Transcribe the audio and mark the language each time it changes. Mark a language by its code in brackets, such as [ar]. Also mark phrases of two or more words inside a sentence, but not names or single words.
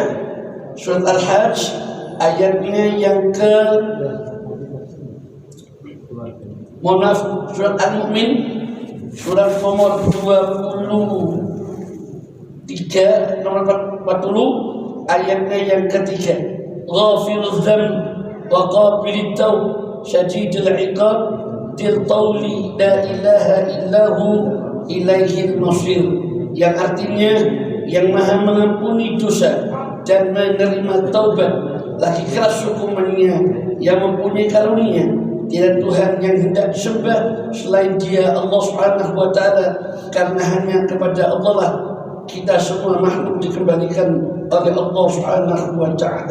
[id] Surat Al-Hajj ayatnya yang ke surat Al-Mu'min surat nomor 23 nomor 40 ayatnya yang ketiga, [ar] غافر الذنب وقابل التوب شديد العقاب ذي الطول لا إله إلا هو إليه المصير, [id] yang artinya yang maha mengampuni dosa dan menerima taubat, lagi keras hukumannya, yang mempunyai karunia, tidak Tuhan yang hendak disembah selain Dia Allah [ar] سبحانه وتعالى, [id] karena hanya kepada Allah lah kita semua makhluk dikembalikan oleh Allah [ar] سبحانه وتعالى.